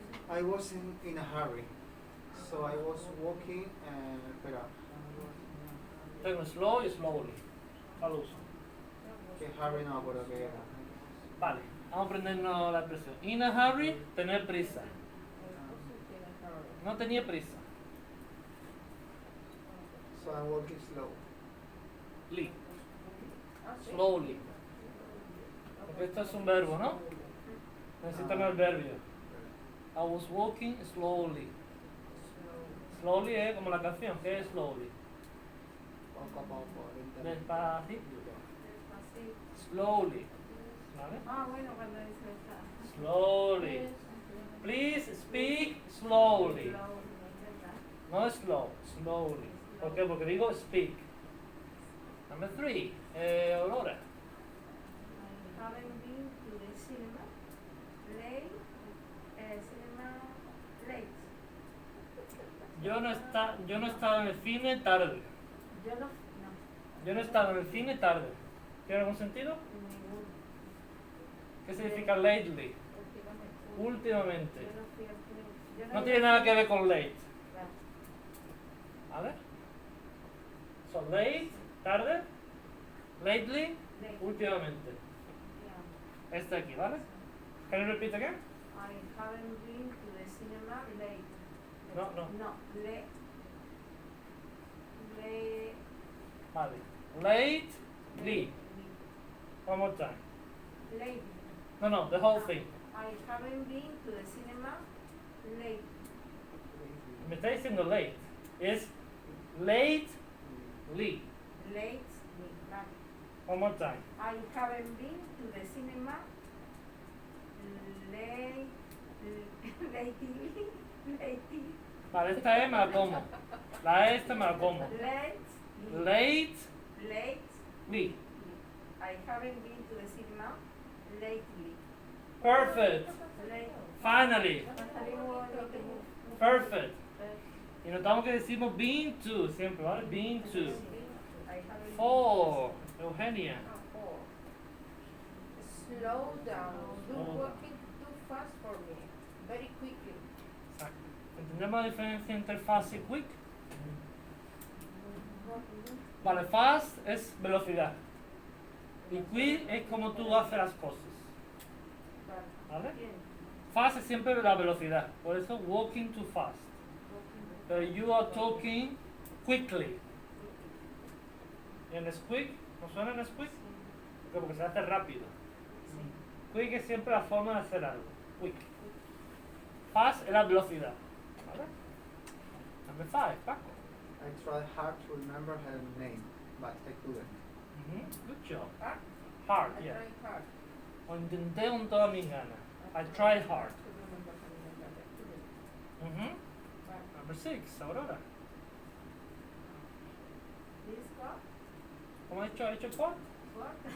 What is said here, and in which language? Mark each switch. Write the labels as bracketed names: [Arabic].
[English] I was in a hurry, so I was walking [Spanish] espera, Tengo slow y slowly. Al uso. que hurry no me acuerdo qué era. Vale, vamos a aprendernos la expresión. [English] In a hurry, [Spanish] tener prisa. No tenía prisa. [English] So I'm walking slow. Lee. Slowly. [Spanish] Porque esto es un verbo, ¿no? Necesitan el verbio. [English] I was walking slowly. Slowly [Spanish] es como la canción, ¿qué es [English] slowly? [Spanish] Poco a poco, lentamente. Despacito. Slowly. ¿Vale? Ah, bueno, cuando dice esta. [English] Slowly. Please speak slowly. [Spanish] No slow, slowly. ¿Por qué? Porque digo speak. [English] Number 3, [Spanish] Aurora. [English] I haven't been to the cinema late. Cinema late. [Spanish] Yo no he estado en el cine tarde. Yo no. Yo no he estado en el cine tarde. ¿Tiene algún sentido? Ninguno. ¿Qué significa lately? Últimamente. Yo no fui al cine. Yo No tiene nada que ver con late. Claro. [English] ¿Vale? So late, tarde. Lately, Late. [Spanish] últimamente. [English] Yeah. [Spanish] Este aquí, ¿vale? [English] Can you repeat again? I haven't been to the cinema late. No, no. No, late. Late. Vale. Lately. One more time. Late. No, the whole thing. I haven't been to the cinema late. [Spanish] Me está diciendo late. Es lately. [English] Late. Right. One more time. I haven't been to the cinema late. Lately. Lately. [Spanish] Vale, esta E me la como. La E esta me la como. [English] Late. Late. Late. Lee. I haven't been to the cinema lately. Perfect. Lately. Finally. Perfect. [Spanish] Y notamos que decimos been to siempre, ¿vale? Been to. 4. Eugenia. [English] Slow down. You're Slow down. walking too fast for me. Very quickly. [Spanish] Exacto. ¿Entendemos la diferencia entre fast y quick? Vale, fast es velocidad. Y quick es como tú haces las cosas. ¿Vale? Fast es siempre la velocidad. Por eso [English] walking too fast. Pero you are talking quickly. [Spanish] ¿Y en quick? ¿No suena en quick? Porque se hace rápido. Quick es siempre la forma de hacer algo. Quick. Fast es la velocidad. ¿Vale? [English] Number 5, [Spanish] Paco. [English] I tried hard to remember her name, but I couldn't. Good job. Hard? Hard, I yeah. tried hard. [Spanish] O intenté con todas mis ganas. [English] I tried hard. Number 6, Aurora. This cup? [Spanish] ¿Cómo ha hecho? ¿Ha hecho what? [English] What?